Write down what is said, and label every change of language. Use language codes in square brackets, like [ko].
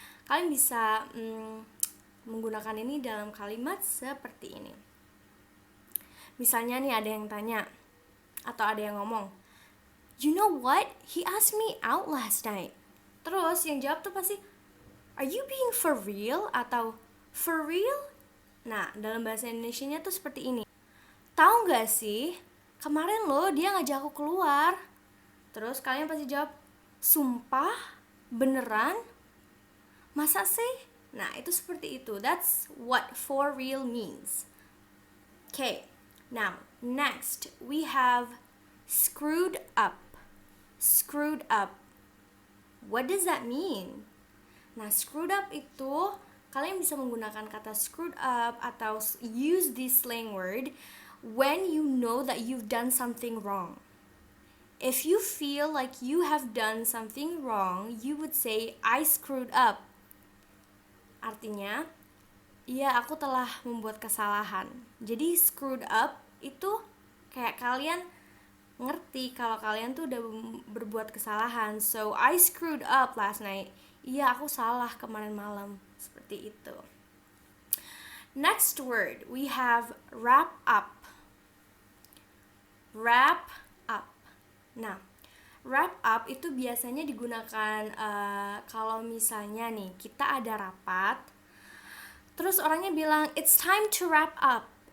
[id] Kalian bisa menggunakan ini dalam kalimat seperti ini. Misalnya nih ada yang tanya atau ada yang ngomong, [en] you know what? [id] He asked me out last night. Terus yang jawab tuh pasti, [en] are you being for real? Atau for real? [id] Nah, dalam bahasa Indonesianya tuh seperti ini. Tahu gak sih, kemarin loh dia ngajak aku keluar. Terus kalian pasti jawab, sumpah? Beneran? Masa sih? Nah, itu seperti itu. [en] That's what for real means. Okay, now next we have screwed up. Screwed up. What does that mean? [id] Nah, screwed up itu kalian bisa menggunakan kata screwed up atau [en] use this slang word when you know that you've done something wrong. If you feel like you have done something wrong, you would say I screwed up. [id] Artinya, iya aku telah membuat kesalahan. Jadi screwed up itu kayak kalian ngerti kalau kalian tuh udah berbuat kesalahan. [en] So I screwed up last night. [id] Iya aku salah kemarin malam. Seperti itu. [en] Next word we have wrap up. [id] Wrap up. Nah, wrap up itu biasanya digunakan kalau misalnya nih kita ada rapat, terus orangnya bilang [en] it's time to wrap up.